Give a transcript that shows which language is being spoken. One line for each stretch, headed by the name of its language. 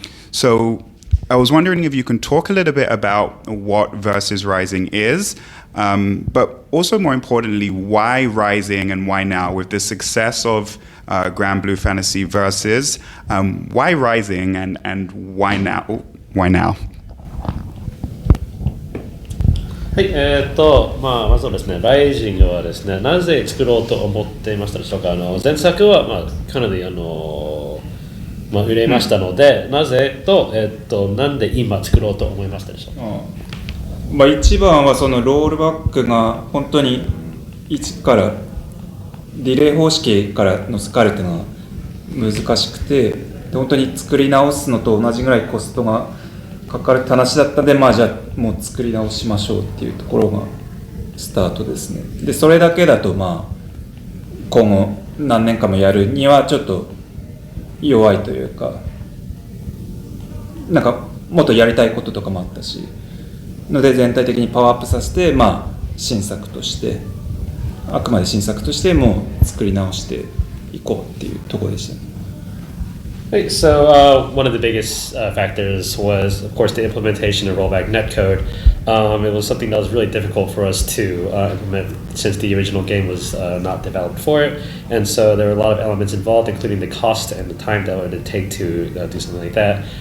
English: So I was wondering if you can talk a little bit about what Versus Rising is, but also more importantly, why Rising and why now? With the success of GranBlue Fantasy Versus, why Rising and why now? Why now?
Japanese: はい、まずはですね、ライジングはですね、なぜ作ろうと思っていましたでしょうか。前作は、かなり売れましたので、なぜと、なんで今作ろうと思いましたでしょうか。一番はそのロールバックが本当に1からリレー方式からのスカルっていうのは難しくて、本当に作り直すのと同じぐらいコストがかかるって話だったんで、じゃあもう作り直しましょうっていうところがスタートですね。でそれだけだと今後何年かもやるにはちょっと弱いというか、なんかもっとやりたいこととかもあったしので、全体的にパワーアップさせて、新作としてあくまで新作としてもう作り直していこうっていうところでしたね。
English: Right, so one of the biggest factors was, of course, the implementation of rollback netcode. It was something that was really difficult for us to implement since the original game was not developed for it. And so there were a lot of elements involved, including the cost and the time that it would take to do something like that.